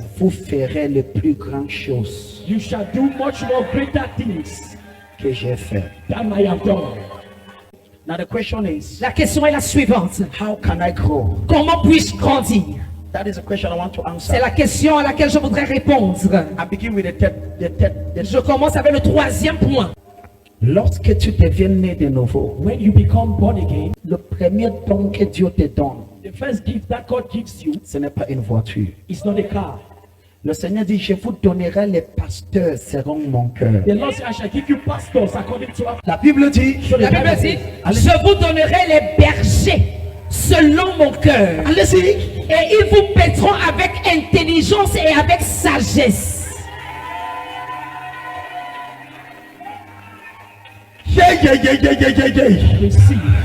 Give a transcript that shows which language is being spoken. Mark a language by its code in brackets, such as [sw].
[fr] vous ferez les plus grandes choses [en] you shall do much more greater things [fr] que j'ai fait. [en] than I have done. Now the question is, [fr] la question est la suivante. [en] how can I grow? [fr] Comment puis-je grandir? [en] That is a question I want to [fr] C'est [en] answer. [fr] la question à laquelle je voudrais répondre. [en] I begin with the [fr] Je commence avec le troisième point. Lorsque tu deviens né de nouveau, [en] When you become born again, [fr] le premier don que Dieu te donne, [en] the first gift that God gives you [fr] ce n'est pas une voiture. [en] is not a car. [fr] Le Seigneur dit, je vous donnerai les pasteurs seront mon cœur. [en] The Lord said, I shall give you pastors according to our... [fr] La Bible dit, La Bible dit, Allez. je vous donnerai les bergers selon mon cœur. allez-y, Et ils vous paîtront avec intelligence et avec sagesse. [en] Receive.